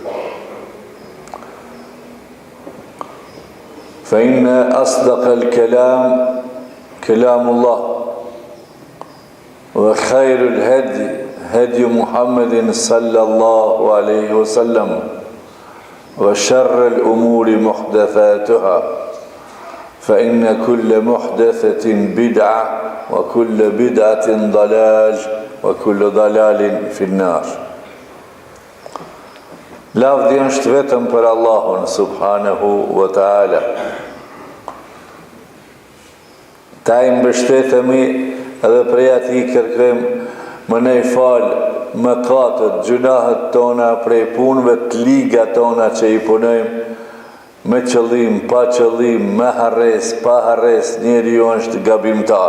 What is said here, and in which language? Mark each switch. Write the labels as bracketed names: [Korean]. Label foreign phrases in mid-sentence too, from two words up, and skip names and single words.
[Arabic] فإن أصدق الكلام كلام الله وخير الهدي هدي محمد صلى الله عليه وسلم وشر الأمور محدثاتها فإن كل محدثة بدعة وكل بدعة ضلال وكل ضلال في النار. [Albanian] Lavdi është vetëm për Allahun [Arabic] سبحانه وتعالى. [Albanian] Ta i mbështetemi edhe prej ati kërkojmë më nej falë mëkatët, gjunahet tona, prej punëve të liga tona që i punojmë me qëllim, pa qëllim, me harres, pa harres, njeri ju është gabimtar.